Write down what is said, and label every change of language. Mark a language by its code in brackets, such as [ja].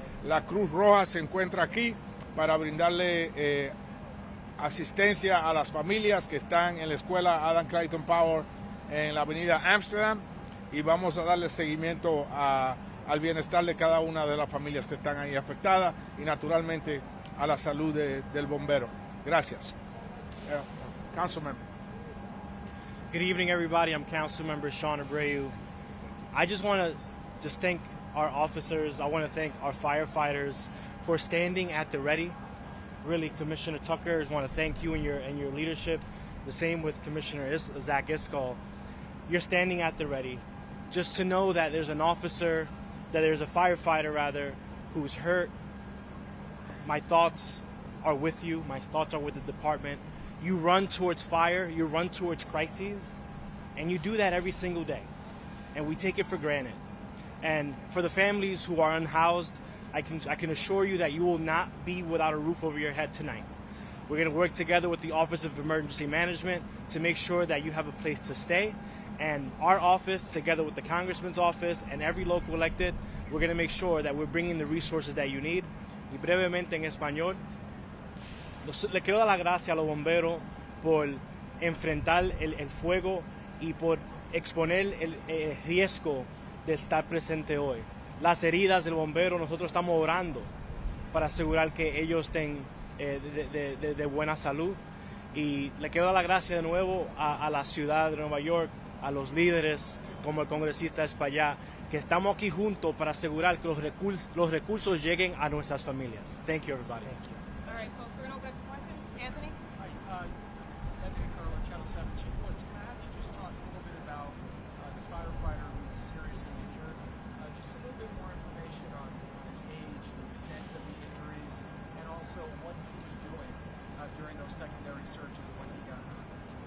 [es] La Cruz Roja se encuentra aquí para brindarle asistencia a las familias que están en la escuela Adam Clayton Power en la avenida Amsterdam, y vamos a darle seguimiento al bienestar de cada una de las familias que están ahí afectadas y naturalmente a la salud del bombero. Gracias. Councilman. [en] Good evening, everybody. I'm Councilmember Sean Abreu. I just want to thank our officers. I want to thank our firefighters for standing at the ready. Really, Commissioner Tucker, I just want to thank you and your leadership. The same with Commissioner Zach Iscall. You're standing at the ready. Just to know that there's an officer, that there's a firefighter rather, who's hurt. My thoughts are with you. My thoughts are with the department. You run towards fire, you run towards crises, and you do that every single day. And we take it for granted. And for the families who are unhoused, I can assure you that you will not be without a roof over your head tonight. We're going to work together with the Office of Emergency Management to make sure that you have a place to stay. And our office, together with the Congressman's office and every local elected, we're going to make sure that we're bringing the resources that you need. [es] Y brevemente en español, le quiero dar las gracias a los bomberos por enfrentar el fuego y por exponer el riesgo de estar presente hoy. Las heridas del bombero, nosotros estamos orando para asegurar que ellos estén de buena salud. Y le quiero dar las gracias de nuevo a la ciudad de Nueva York, a los líderes como el congresista Espaillá, que estamos aquí juntos para asegurar que los recursos lleguen a nuestras familias. [en] Thank you, everybody. Thank you. All right, folks, we're going to open up some questions. Anthony? Hi, Anthony Carlo, Channel 7. Chief Woods, can I have you just talk a little bit about the firefighter who was seriously injured? Just a little bit more information on his age, the extent of the injuries, and also what he was doing during those secondary searches when he got hurt.